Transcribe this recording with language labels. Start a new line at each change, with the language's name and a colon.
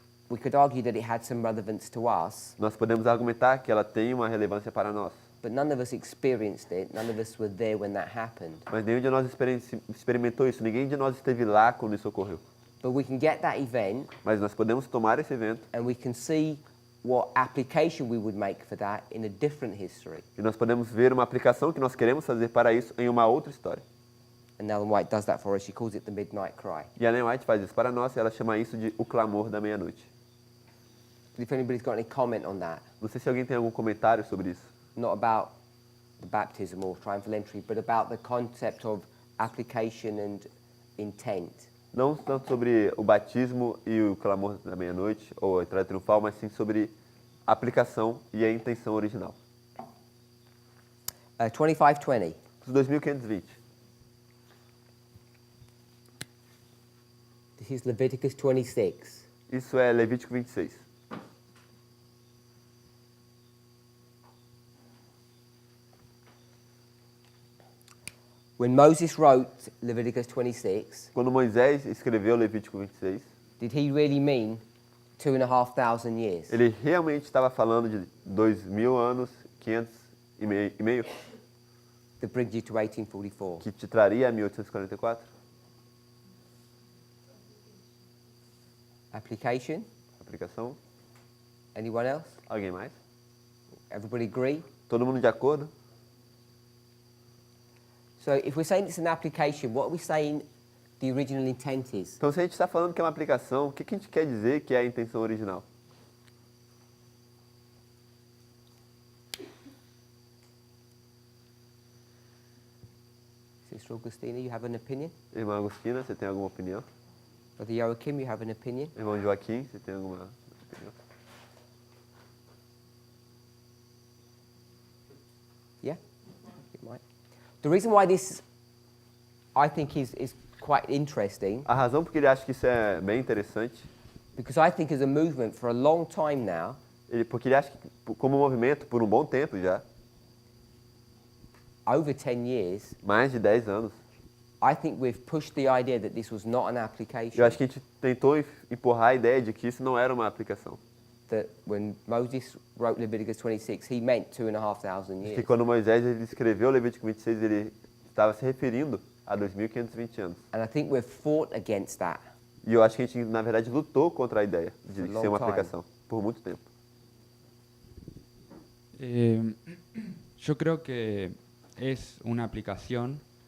English: We could argue that it had some relevance to us,
Portuguese: Nós podemos argumentar que ela tem uma relevância para nós,
English: but none of us experienced it. None of us were there when that happened.
Portuguese: mas nenhum de nós experimentou isso, ninguém de nós esteve lá quando isso ocorreu.
English: But we can get that event
Portuguese: Mas nós podemos tomar esse evento
English: and we can see what application we would make for that in a different history.
Portuguese: e nós podemos ver uma aplicação que nós queremos fazer para isso em uma outra história.
English: And Ellen White does that for us. She calls it the midnight cry.
Portuguese: E a Ellen White faz isso para nós e ela chama isso de o clamor da meia-noite.
English: If anybody's got any comment on that,
Portuguese: Não sei se alguém tem algum comentário sobre isso.
English: not about the baptism or triumphal entry, but about the concept of application and intent.
Portuguese: Não tanto sobre o batismo e o clamor da meia-noite, ou a entrada triunfal, mas sim sobre a aplicação e a intenção original.
English: 25:20.
Portuguese: 2520.
English: This is Leviticus 26.
Portuguese: Isso é Levítico 26.
English: When Moses wrote Leviticus 26,
Portuguese: Quando Moisés escreveu Levítico 26,
English: did he really mean 2,500 years?
Portuguese: ele realmente estava falando de 2000 anos, 500 e meio,
English: That brings you to 1844.
Portuguese: que te traria a 1844?
English: Application?
Portuguese: Aplicação?
English: Anyone else?
Portuguese: Alguém mais?
English: Everybody agree?
Portuguese: Todo mundo de acordo?
English: So if we're saying it's an application, what are we saying the original intent is?
Portuguese: Então, se a gente está falando que é uma aplicação, o que a gente quer dizer que é a intenção original?
English: Sister Augustina, you have an opinion?
Portuguese: Irmã Agostina, você tem alguma opinião?
English: Brother Joachim, you have an opinion?
Portuguese: Irmão Joaquim, você tem alguma opinião?
English: Yeah? You might. The reason why this, I think, is quite interesting,
Portuguese: A razão porque ele acha que isso é bem interessante,
English: because I think as a movement for a long time now,
Portuguese: porque ele acha que, como movimento, por um bom tempo já,
English: over 10 years,
Portuguese: mais de 10 anos,
English: I think we've pushed the idea that this was not an application.
Portuguese: eu acho que a gente tentou empurrar a ideia de que isso não era uma aplicação.
English: That when Moses wrote Leviticus 26, he meant 2,500
Portuguese: Que
English: years.
Portuguese: quando Moisés ele escreveu Levítico 26, ele estava se referindo a 2.520 anos.
English: And I think we've fought against that.
Portuguese: E eu acho que a gente, na verdade, lutou contra a ideia de
English: For a
Portuguese: ser uma
English: long time.
Portuguese: aplicação, por muito tempo.
Spanish: Yo creo que es una aplicación.